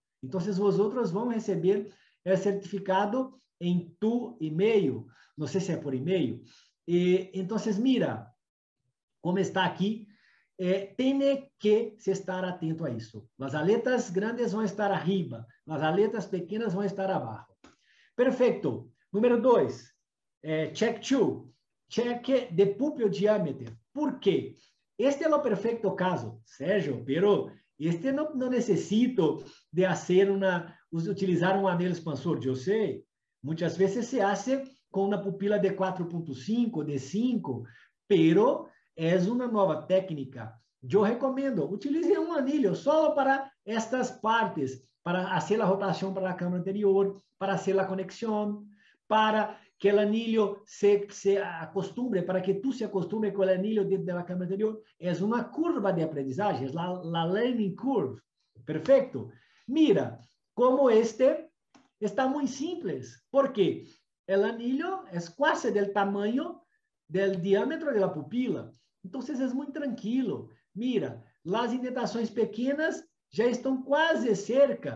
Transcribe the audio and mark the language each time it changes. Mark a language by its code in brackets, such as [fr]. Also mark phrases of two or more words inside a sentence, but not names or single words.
[pt] Então, vosotros vão receber o certificado em tu e-mail. Não sei se é por e-mail. Então, mira, como está aqui, tem que se estar atento a isso. As aletas grandes vão estar arriba, as aletas pequenas vão estar abaixo. Perfeito. Número 2, [en] check 2, check the pupil diameter. [pt] Por quê? Este é o perfeito caso, Sérgio, pero este não necessito de utilizar um anel expansor. Eu sei, muitas vezes se hace com uma pupila de 4.5, de 5, pero é uma nova técnica. Eu recomendo, utilize um anillo só para estas partes, para fazer a rotação para a câmara anterior, para fazer a conexão, para que o anillo se acostumbre, para que tu se acostumbre com o anillo dentro da câmara anterior. É uma curva de aprendizagem, é a [en] learning curve. [pt] Perfeito? Mira, como este está muito simples. ¿Por quê? O anillo é quase do tamanho do diâmetro da pupila. Então, é muito tranquilo. Mira, as indentações pequenas já estão quase cerca.